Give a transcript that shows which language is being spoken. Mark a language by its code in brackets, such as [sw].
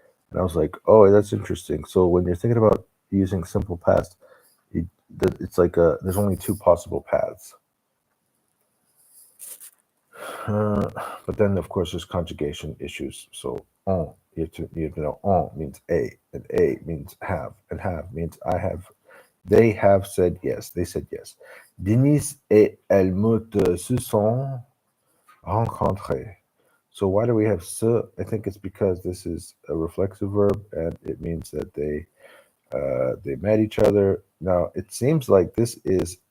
[en] And I was like, oh, that's interesting. So when you're thinking about using simple past, it's like there's only two possible paths. But then, of course, there's conjugation issues. So you have to know on means a, and a means have, and have means I have. They have said yes. They said yes. [fr] Denise et Helmut se sont rencontrés. [en] So why do we have se? I think it's because this is a reflexive verb, and it means that they met each other. Now it seems like this is.